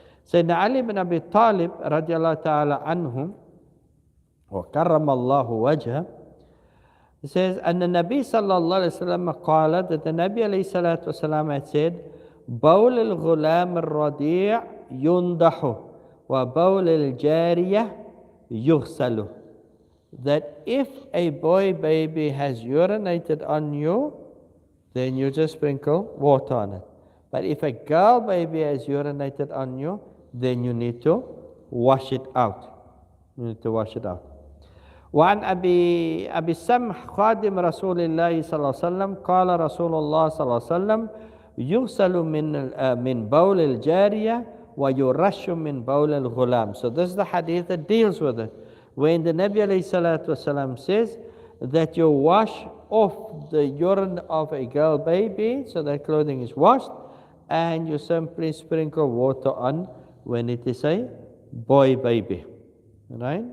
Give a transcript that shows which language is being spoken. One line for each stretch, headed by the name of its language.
English: Sayyidina Ali ibn Abi Talib radiallahu ta'ala anhum wa karramallahu wajha, he says, and the Nabi sallallahu alayhi wa sallam qala, that the Nabi alayhi salatu wasalam had said,
Arabic: bawl al-ghulam al-radi' yundahu wa bawl al-jariyah yughsalu.
English: That if a boy baby has urinated on you, then you just sprinkle water on it. But if a girl baby has urinated on you, then you need to wash it out. You need to wash it out.
Arabic: وعن أبي سمح خادم رسول الله صلى الله عليه وسلم قال رسول الله صلى الله عليه وسلم يغسل من بول الجارية ويرش من بول الغلام.
English: So this is the hadith that deals with it. When the Nabi alayhi salatu wasalam says that you wash off the urine of a girl baby, so that clothing is washed, and you simply sprinkle water on when it is a boy baby. Right?